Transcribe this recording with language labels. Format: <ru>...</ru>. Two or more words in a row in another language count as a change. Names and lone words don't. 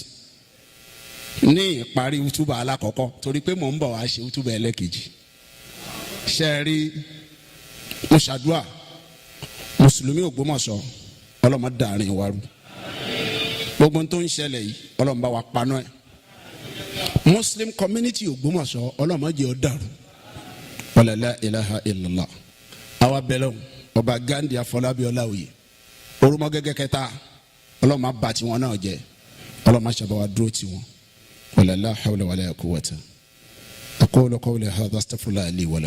<yo>Ní ìparí útúbà alákọ̀ọ́kọ́ torí pé mò ń bọ̀ wá ṣe útúbà ẹlẹ́kejì ṣe rí mo ṣàdúrà mùsùlùmí Ògbómọ̀ṣọ́ Ọlọ́run dàrin wa rú gbogbo tó ń ṣẹlẹ̀ yìí Ọlọ́run bá wa paná ẹ̀.</yo> <en>Muslim community</en> <yo>Ògbómọ̀ṣọ́ Ọlọ́run jẹ́ ó dàrú</yo> <ar>ولا لا إله إلا الله.</ar> <yo>Àwa bẹ̀lẹ̀ Oba Gandhi Olaoye orúmọ gẹ́gẹ́ kẹta Ọlọ́run má bà tiwọn náà jẹ́ Ọlọ́run má ṣàbà wa dúró tiwọn</yo> <ar>ولا لا حول ولا قوة أقول قولي هذا أستغفر الله لي ولكم.</ar>